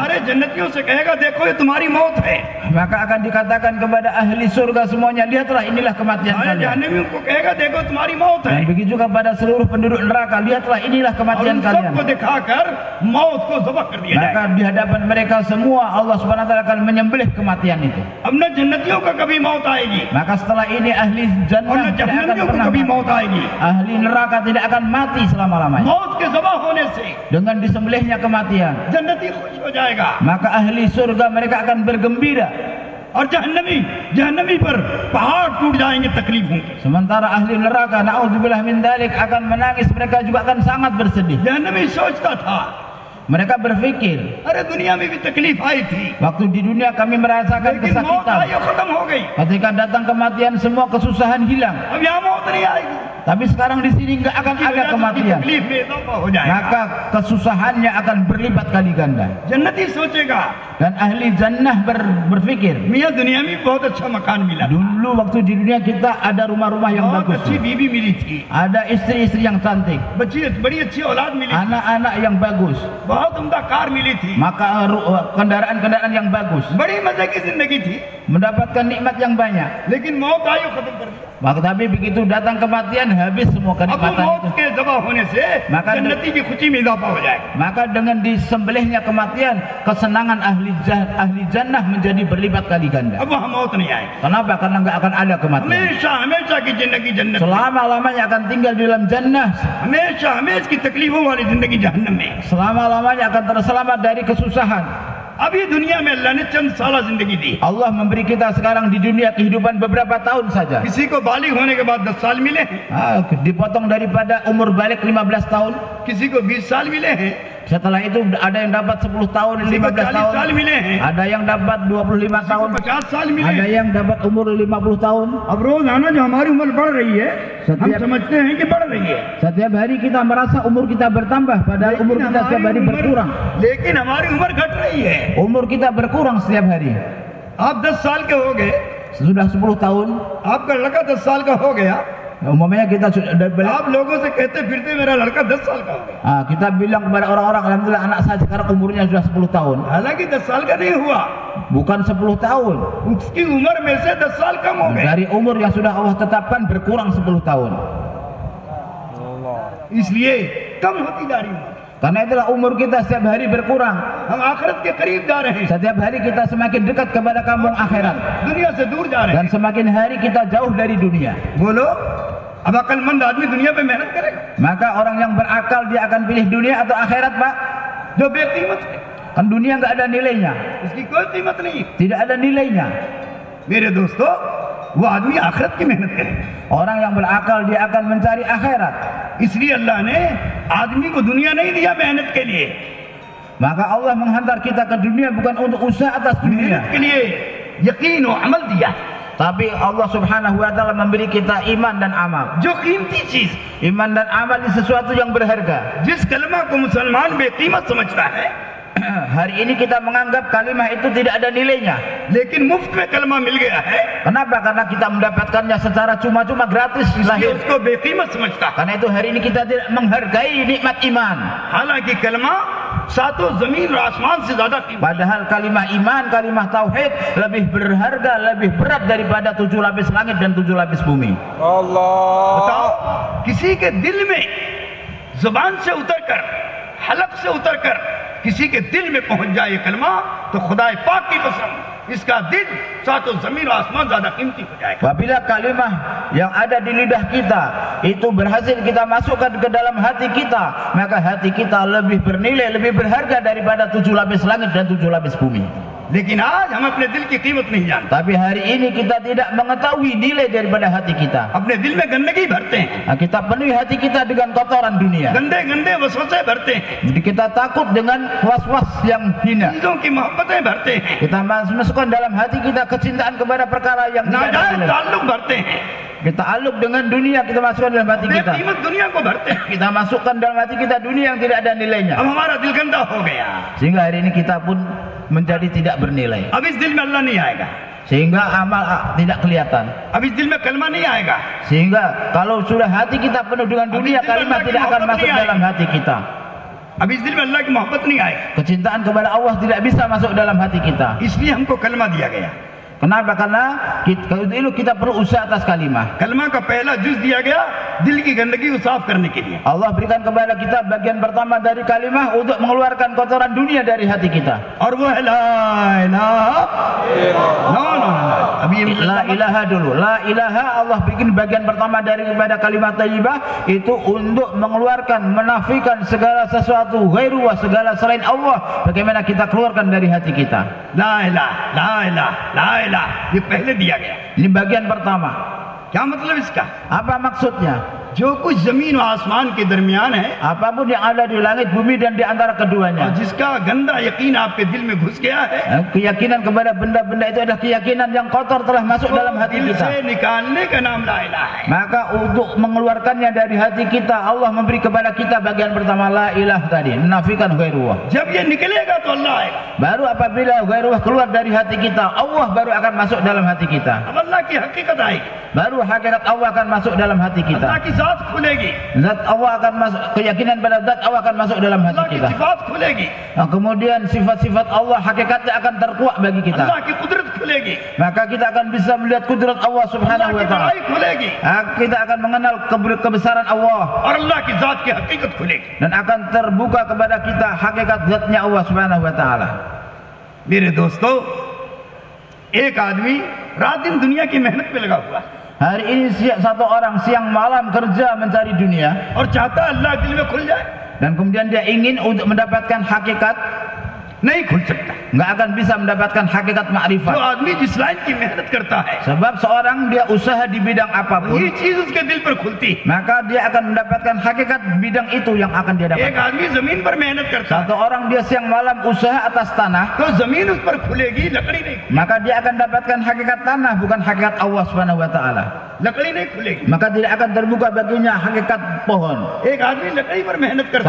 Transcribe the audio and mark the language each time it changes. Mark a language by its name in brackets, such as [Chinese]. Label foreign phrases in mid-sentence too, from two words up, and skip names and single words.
[Hindi] सारे जन्नतियों से कहेगा देखो ये तुम्हारी मौत है। [Indonesian] Maka akan dikatakan kepada ahli surga semuanya, lihatlah inilah kematian [Hindi] सारे [Indonesian] kalian. [Hindi] जहन्नमियों को कहेगा देखो तुम्हारी मौत है। [Indonesian] Dan begitu juga pada seluruh penduduk neraka, lihatlah inilah [Hindi] और [Indonesian] kematian [Hindi] उन [Indonesian] kalian. [Hindi] सबको दिखाकर मौत को ज़बह कर दिया [Indonesian] Maka [Hindi] जाएगा। [Indonesian] di hadapan mereka semua Allah [Arabic] سبحانه وتعالى [Indonesian] akan menyembelih kematian itu. [Hindi] अब न जन्नतियों का कभी मौत आएगी [Indonesian] Maka setelah ini ahli [Hindi] और न [Indonesian] jannah tidak akan [Hindi] जहन्नमियों को [Indonesian] pernah [Hindi] कभी [Indonesian] mati. [Hindi] मौत आएगी। [Indonesian] Ahli neraka tidak akan mati selama-lamanya. [Hindi] मौत के ज़बह होने से [Indonesian] Dengan disembelihnya kematian, [Hindi] जन्नती खुश हो जाएगा [Indonesian] maka ahli surga mereka akan bergembira. [Hindi] और जहन्नमी पर पहाड़ टूट जाएंगे तकलीफों के। [Indonesian] Sementara ahli neraka, [Arabic] نعوذ بالله من ذلك, [Indonesian] akan menangis, mereka juga akan sangat bersedih. [Hindi] जहन्नमी सोचता था [Indonesian] Mereka berpikir, [Hindi] अरे दुनिया में भी तकलीफ आई थी [Indonesian] waktu di dunia kami merasakan [Hindi] लेकिन मौत [Indonesian] kesakitan. [Hindi] आई और खत्म हो गई। [Indonesian] Ketika datang kematian semua kesusahan hilang. [Hindi] अब यहाँ मौत नहीं आएगी। [Indonesian] Tapi sekarang di sini nggak akan ada kematian. [Hindi] तकलीफ में इजाफा हो जाएगा। [Indonesian] Maka kesusahannya akan berlipat kali ganda. [Hindi] जन्नती सोचेगा [Indonesian] Dan ahli jannah berpikir, [Hindi] मियाँ दुनिया में बहुत अच्छा मकान मिला, [Indonesian] dulu waktu di dunia kita ada rumah-rumah yang [Hindi] बहुत [Indonesian] bagus, [Hindi] अच्छी बीवी मिली थी, [Indonesian] ada istri-istri yang cantik, [Hindi] बड़ी अच्छी औलाद मिली थी, [Indonesian] anak-anak yang bagus, [Hindi] बहुत उम्दा कार मिली थी, [Indonesian] maka kendaraan-kendaraan yang bagus, [Hindi] बड़ी मजे की जिंदगी थी। [Indonesian] mendapatkan nikmat yang banyak. [Hindi] लेकिन मौत आई और खत्म कर दिया। [Indonesian] Maka tapi begitu datang kematian habis semua [Hindi] अब वो [Indonesian] kenikmatan [Hindi] मौत [Indonesian] itu. [Hindi] के जबा होने से [Indonesian] Maka [Hindi] जन्नती की खुशी में इजाफा हो जाएगा। [Indonesian] Maka dengan disembelihnya kematian, kesenangan ahli jannah menjadi berlipat kali ganda. [Hindi] अब वहाँ मौत नहीं आएगी। [Indonesian] Kenapa? Karena nggak akan ada kematian. [Hindi] हमेशा हमेशा की जिंदगी जन्नत में, [Indonesian] Selama-lamanya akan tinggal di dalam jannah. [Hindi] हमेशा हमेशा की तकलीफों वाली जिंदगी जहन्नम में। [Indonesian] Selama-lamanya akan terselamat dari kesusahan. [Hindi] अभी दुनिया में अल्लाह ने चंद साल जिंदगी दी। [Indonesian] Allah memberi kita sekarang di dunia kehidupan beberapa tahun saja. [Hindi] किसी को बालिग होने के बाद 10 साल मिले हैं, [Indonesian] Dipotong daripada umur balik 15 tahun. [Hindi] किसी को 20 साल मिले हैं, [Indonesian] Setelah itu ada yang dapat 10 tahun, [Hindi] किसी को [Indonesian] 15 [Hindi] 40 साल [Indonesian] tahun. [Hindi] मिले हैं, [Indonesian] Ada yang dapat 25 [Hindi] किसी को [Indonesian] tahun. [Hindi] 50 साल मिले [Indonesian] Ada [Hindi] हैं। [Indonesian] yang dapat umur 50 tahun. [Hindi] अब रोजाना जो हमारी उम्र बढ़ रही है, हम सत्य- समझते हैं कि बढ़ रही है, [Indonesian] Setiap hari kita merasa umur kita bertambah, padahal umur kita setiap hari berkurang. [Hindi] लेकिन हमारी उम्र घट रही है। [Indonesian] Umur kita berkurang setiap hari. [Hindi] आप 10 साल के हो गए, [Indonesian] Sudah 10 tahun, [Hindi] आपका लड़का 10 साल का हो गया, [Indonesian] umumnya kita sudah [Hindi] आप लोगों से कहते फिरते मेरा लड़का 10 साल का हो गया। [Indonesian] kita bilang kepada orang-orang, alhamdulillah anak saya sekarang umurnya sudah 10 tahun. [Hindi] हालांकि 10 साल का नहीं हुआ, [Indonesian] Bukan 10 tahun. [Hindi] उसकी उम्र में से 10 साल कम हो गए। [Indonesian] Dari umur yang sudah Allah tetapkan berkurang 10 tahun. [Hindi] इसलिए कम होती जा रही है। [Indonesian] Karena itulah umur kita setiap hari berkurang. [Hindi] हम आखिरत के करीब जा रहे हैं, [Indonesian] Setiap hari kita semakin dekat kepada kampung akhirat. [Hindi] दुनिया से दूर जा रहे [Indonesian] Dan [Hindi] हैं। [Indonesian] semakin hari kita jauh dari dunia. [Hindi] बोलो, अब अक्लमंद आदमी दुनिया पे मेहनत करेगा? [Indonesian] Maka orang yang berakal dia akan pilih dunia atau akhirat, Pak? [Hindi] जो बेकीमत है, [Indonesian] Kan dunia nggak ada nilainya. [Hindi] इसकी कोई कीमत नहीं। [Indonesian] Tidak ada nilainya. [Hindi] मेरे दोस्तों, वो आदमी आखिरत की मेहनत करे, [Indonesian] Orang yang berakal dia akan mencari akhirat. [Hindi] इसलिए अल्लाह ने आदमी को दुनिया नहीं दिया मेहनत के लिए, [Indonesian] Maka Allah menghantar kita ke dunia bukan untuk usaha atas dunia, [Hindi] मेहनत के लिए यकीन और अमल दिया। [Indonesian] tapi Allah [Arabic] سبحانه وتعالى [Indonesian] memberi kita iman dan amal. [Hindi] जो कीमती चीज, [Indonesian] Iman dan amal ini sesuatu yang berharga. [Hindi] जिस कलमा को मुसलमान बेकीमत समझता है, [Indonesian] Hari ini kita menganggap kalimah itu tidak ada nilainya. [Hindi] लेकिन मुफ्त में कलमा मिल गया है, [Indonesian] Kenapa? Karena kita mendapatkannya secara cuma-cuma gratis [Hindi] इसलिए [Indonesian] lahir. [Hindi] उसको बेकीमत समझता है। [Indonesian] Karena itu hari ini kita tidak menghargai nikmat iman. [Hindi] हालांकि कलमा सातों जमीन और आसमान से ज्यादा कीमती। [Indonesian] Padahal kalimah iman, kalimah tauhid lebih berharga, lebih berat daripada 7 lapis langit dan 7 lapis bumi. [Hindi] बताओ, किसी के दिल में जुबान से उतरकर हलक से उतरकर किसी के दिल में पहुंच जाए ये कलमा तो खुदाए पाक की कसम इसका दिल सातों जमीन और आसमान ज्यादा कीमती हो जाएगा। [Indonesian] Apabila kalimah yang ada di lidah kita itu berhasil kita masukkan ke dalam hati kita, maka hati kita lebih bernilai, lebih berharga daripada 7 lapis langit dan 7 lapis bumi. [Hindi] लेकिन आज हम अपने दिल की कीमत नहीं जानते। [Indonesian] Tapi hari ini kita tidak mengetahui nilai daripada hati kita. [Hindi] अपने दिल में गंदगी भरते हैं, [Indonesian] Kita penuhi hati kita dengan kotoran dunia. [Hindi] गंदे गंदे वसवसे भरते हैं, [Indonesian] Jadi kita takut dengan was-was yang hina. [Hindi] चीजों की मोहब्बतें भरते हैं, [Indonesian] Kita masukkan dalam hati kita kecintaan kepada perkara yang tidak ada [Hindi] नाजायज [Indonesian] nilai. [Hindi] ताल्लुक भरते हैं, [Indonesian] Kita aluk dengan dunia, kita masukkan dalam hati kita. [Hindi] बेकीमत दुनिया को भरते हैं। [Indonesian] Kita masukkan dalam hati kita dunia yang tidak ada nilainya. [Hindi] अब हमारा दिल गंदा हो गया, [Indonesian] Sehingga hari ini kita pun menjadi tidak bernilai. [Hindi] अब इस दिल में अल्लाह नहीं आएगा, [Indonesian] Sehingga amal tidak kelihatan. [Hindi] अब इस दिल में कलमा नहीं आएगा, [Indonesian] Sehingga kalau sudah hati kita penuh dengan dunia, kalimat tidak akan masuk dalam hati kita. [Hindi] अब इस दिल में अल्लाह की मोहब्बत नहीं आएगी। [Indonesian] Kecintaan kepada Allah tidak bisa masuk dalam hati kita. [Hindi] इसलिए हमको कलमा दिया गया। [Indonesian] Kenapa? Karena kita perlu usaha atas kalimah. [Hindi] कलमा का पहला जुज दिया गया दिल की गंदगी को साफ करने के लिए। [Indonesian] Allah berikan kepada kita bagian pertama dari kalimah untuk mengeluarkan kotoran dunia dari hati kita. [Hindi] और वो है [Arabic] لا إله [English] no no [Hindi] अभी [Arabic] لا إله [Indonesian] dulu. [Arabic] لا إله [Indonesian] Allah bikin bagian pertama daripada kalimat thayyibah itu untuk mengeluarkan, menafikan segala sesuatu ghairu wa segala selain Allah. Bagaimana kita keluarkan dari hati kita. [Arabic] لا إله [Hindi] ये पहले दिया गया। [Indonesian] Ini bagian pertama. [Hindi] क्या मतलब इसका? [Indonesian] Apa maksudnya? [Hindi] जो कुछ जमीन और आसमान के दरमियान है [Indonesian] Apapun yang ada di langit, bumi dan di antara [Hindi] और [Indonesian] keduanya. [Hindi] जिसका गंदा यकीन आपके दिल में घुस गया है, [Indonesian] Keyakinan kepada benda-benda itu adalah keyakinan yang kotor telah masuk dalam hati [Hindi] दिल [Indonesian] kita. [Hindi] से निकालने का नाम [Arabic] لا إله [Hindi] है। [Indonesian] Maka untuk mengeluarkannya dari hati kita, Allah memberi kepada kita bagian pertama [Arabic] لا إله [Indonesian] tadi, menafikan ghairullah. [Hindi] जब ये निकलेगा तो अल्लाह आएगा। [Indonesian] Baru apabila ghairullah keluar dari hati kita, Allah baru akan masuk dalam hati kita. [Hindi] अब अल्लाह की हकीकत आएगी, [Indonesian] Baru hakikat Allah akan masuk dalam hati [Hindi] अल्लाह [Indonesian] kita. [Hindi] की जात खुलेगी, [Indonesian] Zat Allah akan masuk, keyakinan pada zat Allah akan masuk dalam hati [Hindi] अल्लाह की [Indonesian] kita. [Hindi] सिफात खुलेगी, [Indonesian] Nah, kemudian sifat-sifat Allah hakikatnya akan terkuak bagi kita. [Hindi] अल्लाह की कुदरत खुलेगी, [Indonesian] Maka kita akan bisa melihat kudrat Allah [Hindi] अल्लाह [Indonesian] Subhanahu [Hindi] की [Arabic] وتعالى. [Hindi] बड़ाई खुलेगी [Indonesian] Kita akan mengenal kebesaran Allah [Hindi] और अल्लाह की जात की हकीकत खुलेगी। [Indonesian] dan akan terbuka kepada kita hakikat zatnya Allah [Arabic] سبحانه وتعالى. [Hindi] मेरे दोस्तों, एक आदमी रात दिन दुनिया की मेहनत पे लगा हुआ है [Indonesian] Hari ini satu orang siang malam kerja mencari dunia [Hindi] और चाहता है अल्लाह दिल में खुल जाए, [Indonesian] dan kemudian dia ingin untuk mendapatkan hakikat, [Hindi] नहीं खुल सकता। [Indonesian] nggak akan bisa mendapatkan hakikat [Hindi] जो [Indonesian] makrifat. [Hindi] आदमी जिस लाइन की मेहनत करता है [Indonesian] Sebab seorang dia usaha di bidang [Hindi] ये [Indonesian] apapun, [Hindi] चीज उसके दिल पर खुलती है। [Indonesian] maka dia akan mendapatkan hakikat bidang itu yang akan dia [Hindi] एक [Indonesian] dapatkan. [Hindi] आदमी जमीन पर मेहनत करता [Indonesian] Satu [Hindi] है [Indonesian] orang dia siang malam usaha atas tanah, [Hindi] तो जमीन उस पर खुलेगी, लकड़ी नहीं खुलेगी, [Indonesian] maka dia akan dapatkan hakikat tanah bukan hakikat Allah [Arabic] سبحانه وتعالى. [Hindi] लकड़ी नहीं खुलेगी। [Indonesian] Maka tidak akan terbuka baginya hakikat pohon. [Hindi] एक आदमी लकड़ी पर मेहनत करता